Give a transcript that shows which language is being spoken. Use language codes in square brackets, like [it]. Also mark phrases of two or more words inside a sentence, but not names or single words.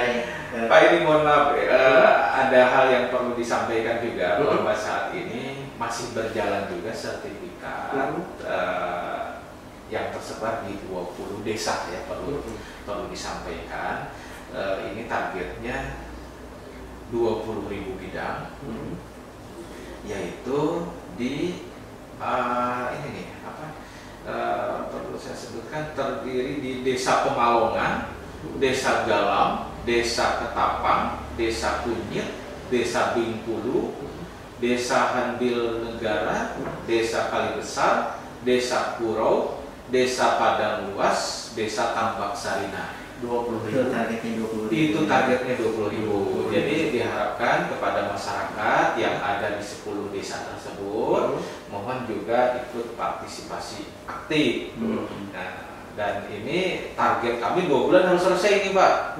[id] Pak ini mohon maaf, ada hal yang perlu disampaikan juga bahwa saat ini masih berjalan juga sertifikat yang tersebar di 20 desa ya, perlu disampaikan. Ini targetnya 20.000 bidang, yaitu di ini nih perlu saya sebutkan, terdiri di Desa Pemalongan, Desa Galam, Desa Ketapang, Desa Kunyit, Desa Bingkulu, Desa Handil Negara, Desa Kalibesar, Desa Kurau, Desa Padang Luas, Desa Tambak Sarina. 20.000 targetnya 20.000. Itu targetnya 20.000. Jadi diharapkan kepada masyarakat yang ada di 10 desa tersebut mohon juga ikut partisipasi aktif. Nah, dan ini target kami 2 bulan harus selesai ini Pak.